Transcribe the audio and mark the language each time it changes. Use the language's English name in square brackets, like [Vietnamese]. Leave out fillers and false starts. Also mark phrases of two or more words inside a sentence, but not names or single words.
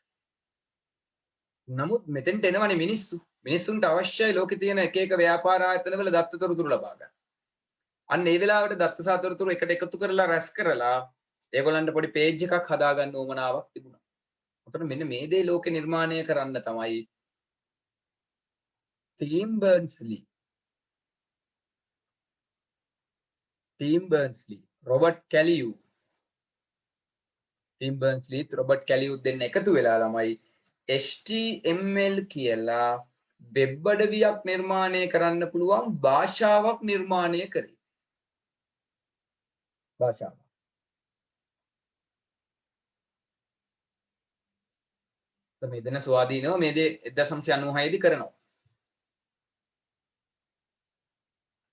[Sinhala] නමුත් මෙතෙන්ට එනවනේ මිනිස්සු. මිනිස්සුන්ට අවශ්‍යයි ලෝකේ තියෙන එක එක ව්‍යාපාර ආයතනවල දත්ත තොරතුරු ලබා ගන්න. අන්න ඒ වෙලාවට දත්ත සහ තොරතුරු එකට එකතු කරලා රැස් කරලා ඒගොල්ලන්ට පොඩි page එකක් හදාගන්න උවමනාවක් තිබුණා. එතකොට මෙන්න මේ දේ ලෝකේ නිර්මාණය කරන්න තමයි Tim Berners-Lee, Robert Caliu, Tim Berners-Lee, Robert Caliu දෙන්න එකතු වෙලා ළමයි HTML කියලා වෙබ් අඩවියක් නිර්මාණය කරන්න පුළුවන් භාෂාවක් නිර්මාණය කරේ. භාෂාව. මේ දෙන ස්වාධීනව මේ දේ 1996 දී කරනවා.